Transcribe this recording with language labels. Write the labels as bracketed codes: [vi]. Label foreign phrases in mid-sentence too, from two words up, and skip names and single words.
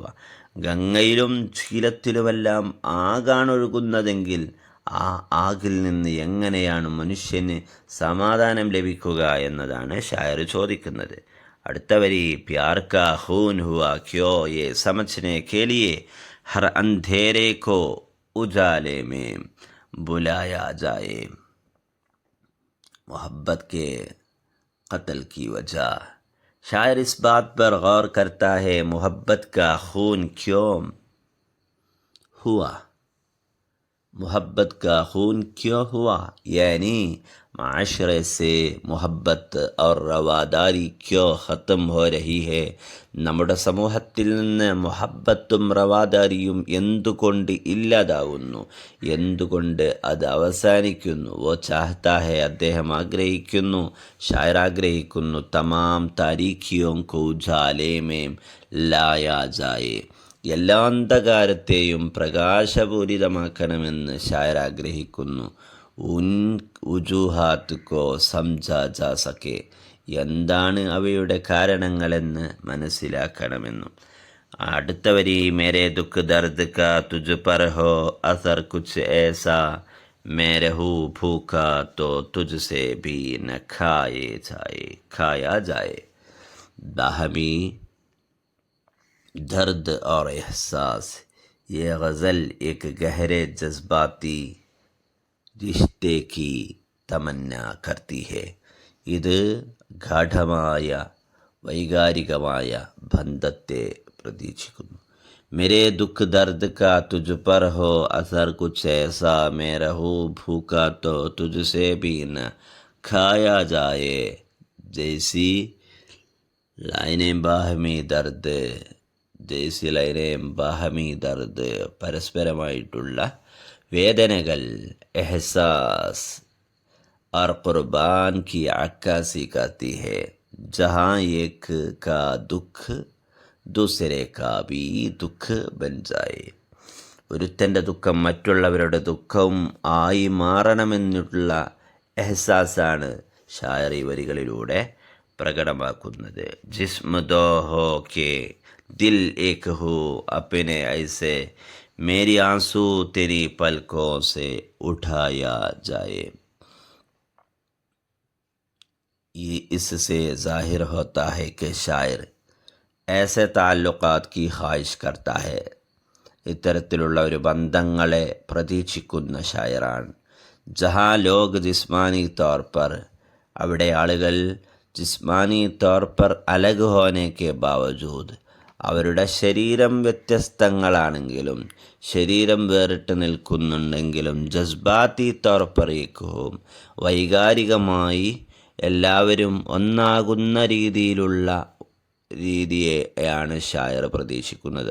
[ml] ഗംഗയിലും ശീലത്തിലുമെല്ലാം ആകാണൊഴുകുന്നതെങ്കിൽ ആ ആകിൽ നിന്ന് എങ്ങനെയാണ് മനുഷ്യന് സമാധാനം ലഭിക്കുക എന്നതാണ് ഷായർ ചോദിക്കുന്നത്. അടുത്ത വരി, [ur] پیار کا خون ہوا کیوں یہ سمجھنے کے لیے ہر اندھیرے کو اجالے میں بلایا جائے. محبت کے قتل کی وجہ. شاعر اس بات پر غور کرتا ہے، محبت کا خون کیوں ہوا، محبت کا خون کیوں ہوا، یعنی معاشرے سے محبت اور رواداری کیوں ختم ہو رہی ہے. [ml] നമ്മുടെ സമൂഹത്തിൽ നിന്ന് മൊഹബ്ബത്തും റവാദാരിയും എന്തുകൊണ്ട് ഇല്ലാതാവുന്നു, എന്തുകൊണ്ട് അത് അവസാനിക്കുന്നു? [ur] وہ چاہتا ہے, [ml] അദ്ദേഹം ആഗ്രഹിക്കുന്നു, ഷായർ ആഗ്രഹിക്കുന്നു, [ur] تمام تاریکیوں کو اجالے میں لایا جائے, [ml] എല്ലാ അന്ധകാരത്തെയും പ്രകാശപൂരിതമാക്കണമെന്ന് ഷായർ ആഗ്രഹിക്കുന്നു. [ur] ان وجوہات کو سمجھا جا سکے, [ml] എന്താണ് അവയുടെ കാരണങ്ങളെന്ന് മനസ്സിലാക്കണമെന്നും. അടുത്ത വരി, [ur] میرے دکھ درد کا تجھ پر ہو اثر کچھ ایسا, میں رہوں بھوکا تو تجھ سے بھی نہ کھایا جائے. باہمی درد اور احساس، یہ غزل ایک گہرے جذباتی رشتے کی تمنا کرتی ہے. [ml] ഇത് ഗാഠമായ വൈകാരികമായ ബന്ധത്തെ പ്രതീക്ഷിക്കുന്നു. [ur] میرے دکھ درد کا تجھ پر ہو اثر کچھ ایسا، میں رہوں بھوکا تو تجھ سے بھی نہ کھایا جائے. جیسی لائنیں باہمی درد, جیسی لائنیں باہمی درد, [ml] പരസ്പരമായിട്ടുള്ള വേദനകൾ, [ur] احساس اور قربان کی عکاسی کرتی ہے. جہاں ایک کا دکھ دوسرے کا بھی دکھ بن جائے. [ml] ഒരുത്തൻ്റെ ദുഃഖം മറ്റുള്ളവരുടെ ദുഃഖവും ആയി മാറണമെന്നുള്ള എഹ്സാസാണ് ഷായർ ഈ വരികളിലൂടെ പ്രകടമാക്കുന്നത്. [ur] جسم دو ہو کے دل ایک ہو اپنے ایسے، میری آنسو تیری پلکوں سے اٹھایا جائے. یہ اس سے ظاہر ہوتا ہے کہ شاعر ایسے تعلقات کی خواہش کرتا ہے. [ml] ഇത്തരത്തിലുള്ള ഒരു ബന്ധങ്ങളെ പ്രതീക്ഷിക്കുന്ന ഷായറാണ്. [ur] جہاں لوگ جسمانی طور پر, [ml] അവിടെ ആളുകൾ [ur] جسمانی طور پر الگ ہونے کے باوجود, [ml] അവരുടെ ശരീരം വ്യത്യസ്തങ്ങളാണെങ്കിലും, ശരീരം വേറിട്ട് നിൽക്കുന്നുണ്ടെങ്കിലും, [ur] جذباتی طور پر ایک, [ml] വൈകാരികമായി എല്ലാവരും ഒന്നാകുന്ന രീതിയെയാണ് ഷായർ പ്രതീക്ഷിക്കുന്നത്.